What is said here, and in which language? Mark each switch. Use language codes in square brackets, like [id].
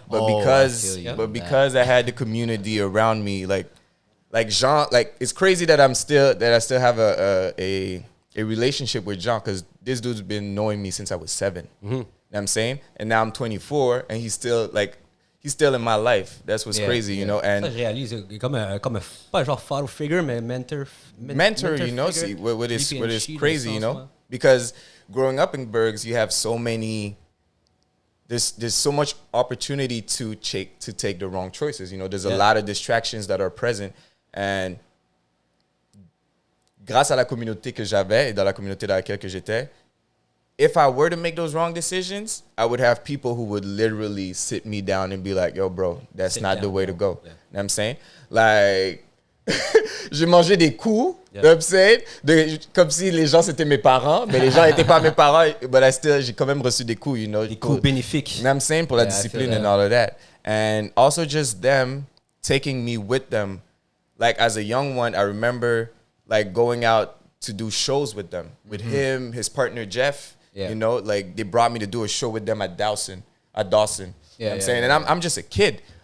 [en] But because I had the community around me, like Jean, like it's crazy that I still have a relationship with Jean, because this dude's been knowing me since I was 7. You know what I'm saying? And now I'm 24 and he's still in my life. That's what's crazy, you know. And [fr] ça, je réalise comme un pas genre [en] father figure, [fr] mais mentor, [en] you know, see what is crazy, you know, because growing up in Bergs, you have so many. There's so much opportunity to take the wrong choices. You know, there's a lot of distractions that are present. And [fr] grâce à la communauté que j'avais et dans la communauté dans laquelle que j'étais, [en] if I were to make those wrong decisions, I would have people who would literally sit me down and be like, yo, bro, that's not the way to go. You know what I'm saying? Like, [fr] j'ai mangé des coups, [en] you know what I'm saying? [fr] Comme si les gens c'était mes parents, mais les gens n'étaient pas mes parents, but j'ai quand même reçu des coups, [en] you know. [fr] Des coups bénéfiques. [en] You know what I'm saying? [fr] Pour la discipline [en] and all of that. And also just them taking me with them. Like as a young one, I remember like going out to do shows with them, with him, his partner Jeff. You know, like they brought me to do a show with them at Dawson. You know what I'm saying? And I'm just a kid.